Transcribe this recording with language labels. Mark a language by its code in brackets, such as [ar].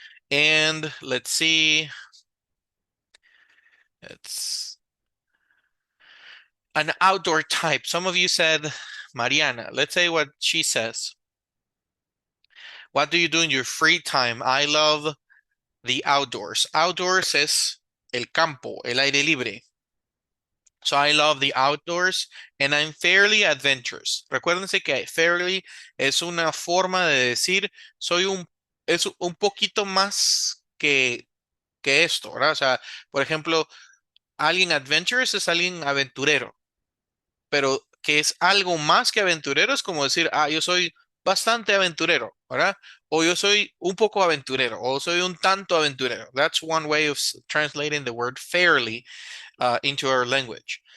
[en] And let's see. It's an outdoor type. Some of you said Mariana. Let's say what she says. What do you do in your free time? I love the outdoors. [es] Outdoors es el campo, el aire libre. [en] So I love the outdoors and I'm fairly adventurous. [es] Recuérdense que fairly es una forma de decir es un poquito más que esto, ¿verdad? O sea, por ejemplo, alguien adventurous es alguien aventurero, pero que es algo más que aventurero es como decir, yo soy bastante aventurero, ¿verdad? O yo soy un poco aventurero, o soy un tanto aventurero. [en] That's one way of translating the word fairly into our language.